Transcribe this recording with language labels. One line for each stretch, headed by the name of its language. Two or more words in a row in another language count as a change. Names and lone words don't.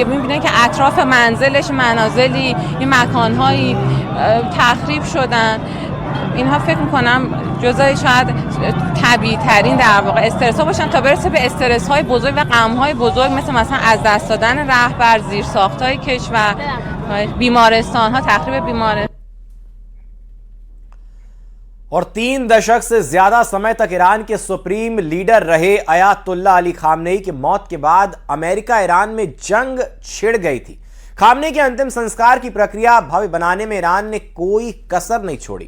Persian: میبینه که اطراف منزلش منازلی این مکانهایی تخریب شدن. اینها فکر میکنم جزای شاید طبیعی ترین در واقع استرس ها باشن تا برسه به استرس های بزرگ و غم های بزرگ مثلا از دست دادن رهبر، زیرساخت های کشور، بیمارستان ها، تخریب بیمارستان।
Hindi: और 3 दशक से ज्यादा समय तक ईरान के सुप्रीम लीडर रहे अयातुल्ला अली खामनेई की मौत के बाद अमेरिका ईरान में जंग छिड़ गई थी। खामनेई के अंतिम संस्कार की प्रक्रिया भव्य बनाने में ईरान ने कोई कसर नहीं छोड़ी।